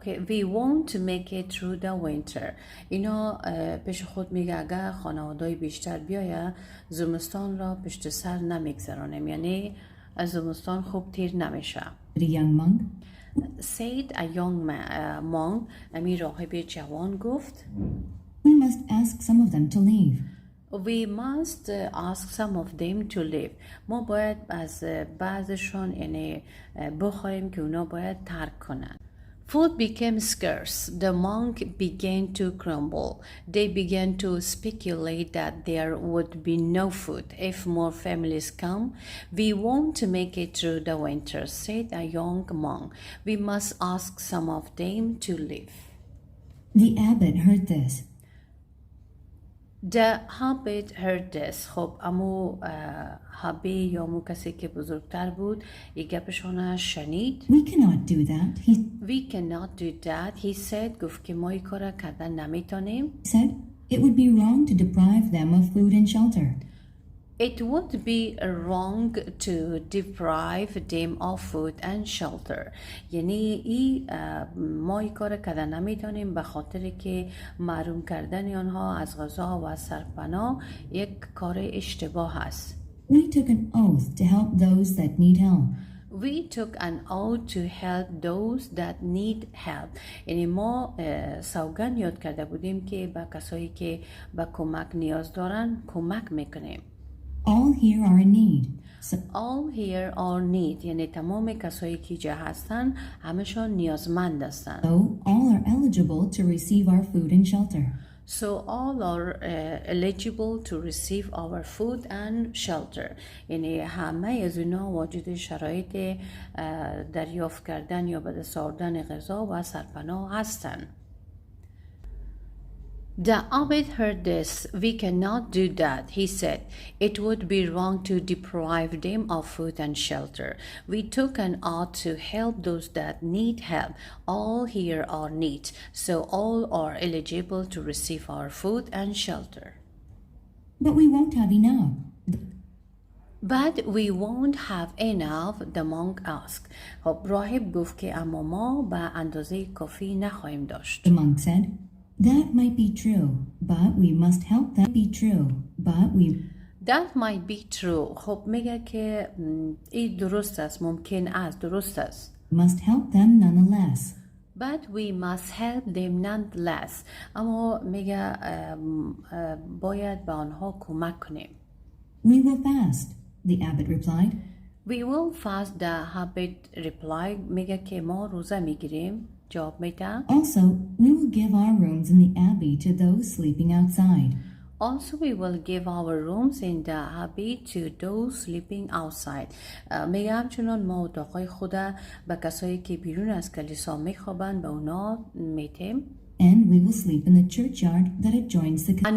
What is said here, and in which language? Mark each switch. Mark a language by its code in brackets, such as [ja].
[en] we won't make it through the winter. [fa] اینا پیش خود میگه اگر خانواده‌ای بیشتر بیایه زمستان را پشت سر نمیگذرانیم، یعنی از زمستان خوب تیر نمیشه. [en] A young monk said a young monk. [fa] امیر راهب جوان گفت [en] we must ask some of them to leave. We must ask some of them to leave. [fa] ما باید از بعضشان یعنی بخوایم که اونا باید ترک کنن. [en] Food became scarce. The monk began to grumble. They began to speculate that there would be no food. If more families come, we won't make it through the winter, said a young monk. We must ask some of them to leave. The abbot heard this. The abbot heard this. [fa] خب امو حبه یا امو کسی که بزرگتر بود یه گپشانه شنید. [en] We cannot do that. We cannot do that. He said [fa] گفت که ما این کار کردن نمیتونیم. [en] He said it would be wrong to deprive them of food and shelter. It would be wrong to deprive them of food and shelter. [fa] یعنی ما این کار کردن نمیتونیم به خاطر که محروم کردن آنها از غذا و سرپناه یک کار اشتباه است. [en] We took an oath to help those that need help. We took an oath to help those that need help. [fa] یعنی ما سوگند یاد کرده بودیم که به کسایی که به کمک نیاز دارن کمک میکنیم. [en] All here are in need. All here are need. [fa] یعنی تمام کسایی که جا هستن همشون نیازمند هستن. [en] So all are eligible to receive our food and shelter. So all are eligible to receive our food and shelter. [fa] یعنی همه از اونا واجد شرایط دریافت کردن یا به دست آوردن غذا و سرپناه هستن. [en] The abbot heard this. We cannot do that, he said. It would be wrong to deprive them of food and shelter. We took an oath to help those that need help. All here are need, so all are eligible to receive our food and shelter. But we won't have enough. But we won't have enough, the monk asked. [fa] خب راهب گفت که اما ما به اندازه کافی نخواهیم داشت. [en] The monk said, that might be true, but we must help them be true. That might be true. [fa] خب میگه که این درست است، ممکن است، درست است. [en] Must help them nonetheless. But we must help them nonetheless. [fa] اما میگه باید به آنها کمک کنیم. [en] We will fast, the abbot replied. We will fast, the abbot replied. [fa] میگه که ما روزه میگیریم. جواب میده. [en] Also, we will give our rooms in the abbey to those sleeping outside. Also, we will give our rooms in the abbey to those sleeping outside. [fa] میگه همچنان ما اتاقای خود به کسایی که بیرون از کلیسا میخوابند به اونا میتیم. [en] And we will sleep in the churchyard that adjoins the